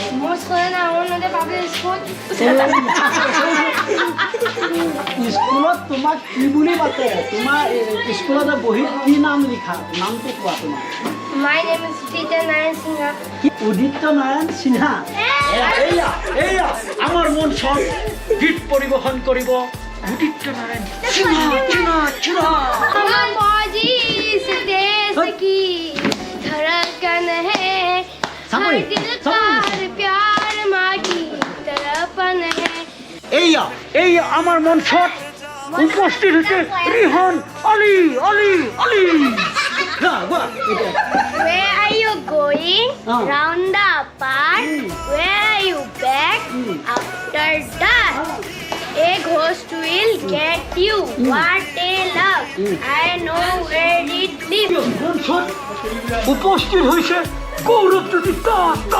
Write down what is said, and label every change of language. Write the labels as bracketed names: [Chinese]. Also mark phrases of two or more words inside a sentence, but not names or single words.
[Assamese] স্কুলত তোমাক কি বুলি মাতে? তোমাৰ স্কুলত বহীত কি নাম লিখা? নামটো কোৱা তোমাৰ। [English] My name is Teacher Nayan Singha. [Assamese] উদিত্য নাৰায়ণ সিনহা। এয়া আমাৰ মঞ্চত গীত পৰিৱেশন কৰিব উদিত্য নাৰায়ণ সিনহা। [Hindi] अमन फौजी इस देश की धड़कन है, हर दिल का हर प्यार माँ की तड़पन है। [Assamese] এয়া আমাৰ মঞ্চত উপস্থিত হৈছে ৰিহান আলী। [English] Where are you going? Round the park. Where are you back? After dark. A ghost will get you. What a love. I know where it lives. [Assamese] মঞ্চত উপস্থিত হৈছে গৌৰৱজ্যোতি দাস।